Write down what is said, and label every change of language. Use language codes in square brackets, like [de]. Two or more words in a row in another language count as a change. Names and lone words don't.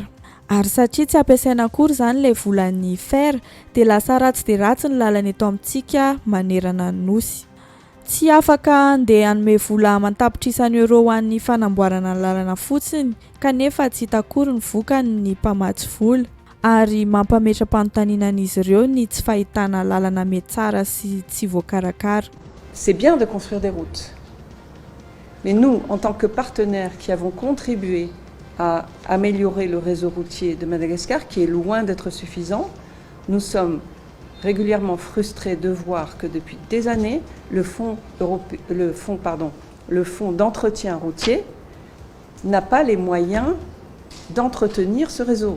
[mg] Ary satria tsy ampiasaina akory zany ilay volan'ny FER dia lasa ratsy dia ratsy ny lalana eto amintsika manerana ny nosy. Tsy afaka andeha hanome vola mantapitrisan'ny euro ho an'ny fanamboarana ny lalana fotsiny kanefa tsy hita akory ny vokany ny mpamatsy vola ary mampametra-panotaninan'izy ireo ny tsy fahitana lalana mety tsara sy tsy voakarakara. [fr] C'est bien de construire des routes. Mais nous, en tant que partenaires qui avons contribué à améliorer le réseau routier de Madagascar, qui est loin d'être suffisant, nous sommes régulièrement frustrés de voir que depuis des années, le fonds d'entretien routier n'a pas les moyens d'entretenir ce réseau.